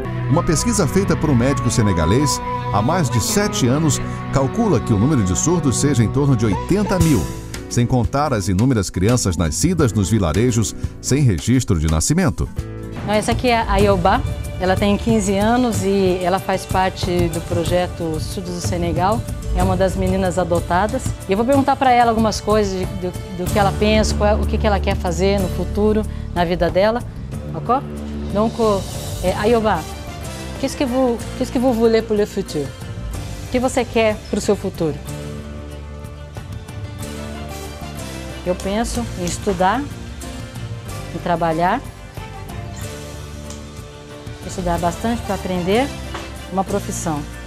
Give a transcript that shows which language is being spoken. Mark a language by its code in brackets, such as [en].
[pt] Uma pesquisa feita por um médico senegalês há mais de 7 anos calcula que o número de surdos seja em torno de 80 mil, sem contar as inúmeras crianças nascidas nos vilarejos sem registro de nascimento. Essa aqui é a Ayoba, ela tem 15 anos e ela faz parte do projeto Surdos do Senegal, é uma das meninas adotadas. E eu vou perguntar para ela algumas coisas do que ela pensa, o que ela quer fazer no futuro, na vida dela. Ok? [fr] Donc, Ayoba, qu'est-ce que vous voulez pour le futur? [pt] O que você quer para o seu futuro? Eu penso em estudar, em trabalhar, estudar bastante para aprender uma profissão.